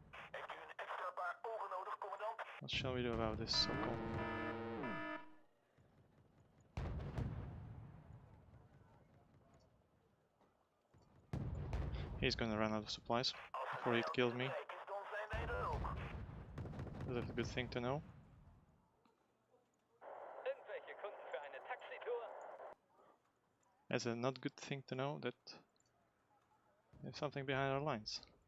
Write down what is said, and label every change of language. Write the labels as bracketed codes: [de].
[nl] Heeft u een extra paar ogen nodig, commandant? [en] what shall we do about this Sokol? He's gonna run out of supplies before he kills me. [nl] Kijk eens, dan zijn wij er ook. [en] That's a good thing to know. [de] Irgendwelche Kunden für eine Taxitour? [en] It's a not good thing to know that there's something behind our lines.